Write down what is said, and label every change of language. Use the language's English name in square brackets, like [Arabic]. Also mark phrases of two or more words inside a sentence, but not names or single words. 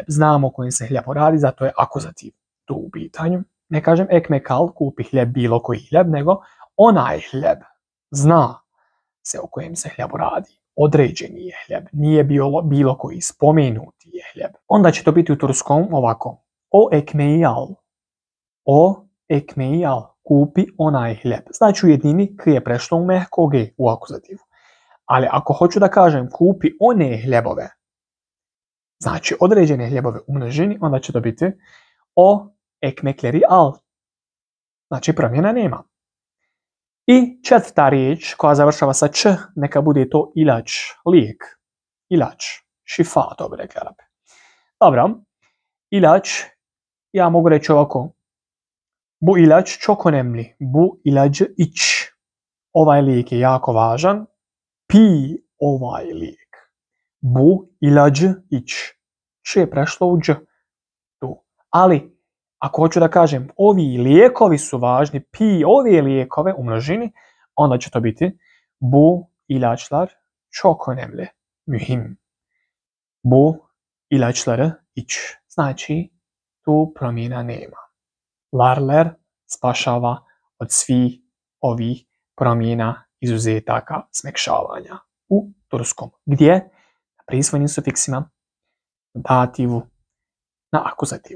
[Bosnian] Znamo o kojim se hljebu radi, zato je akuzativ tu u pitanju. Ne kažem ekmekal, kupi hljeb, bilo koji hljeb, nego onaj hljeb. Zna se o kojem se hljebu radi. Određeni je hljeb. Nije bilo koji, spomenuti je hljeb. Onda će to biti u turskom ovako. [Turkish] O ekmeği al. O ekmeği al. [Bosnian] Kupi onaj hljeb. Znači u jednini k je prešlo u mehko g u akuzativu. Ali ako hoću da kažem kupi one hljebove, znači određene hljebove u množini, onda će to biti [Turkish] o ekmekleri al. [Bosnian] Znači promjena nema. I četvrta riječ koja završava sa č, neka bude to ilač, lijek. Ilač, šifa, to bi rekli Arabi. Dobro, ilač, ja mogu reći ovako. [Turkish] Bu ilaç çok önemli. Bu ilacı iç. [Bosnian] Ovaj lijek je jako važan. Pi ovaj lijek. [Turkish] Bu ilacı iç. [Bosnian] Č je prešlo u dž. Tu. Ali, ako hoću da kažem ovi lijekovi su važni, pi ove lijekove u množini, onda će to biti [Turkish] bu ilaçlar çok önemli. Mühim. Bu ilaçları iç. [Bosnian] Znači, tu promjena nema. Larler spašava od svih ovih promjena, izuzetaka, smekšavanja u turskom. Gdje? Na prisvojnim sufiksima, na dativu, na akuzativu.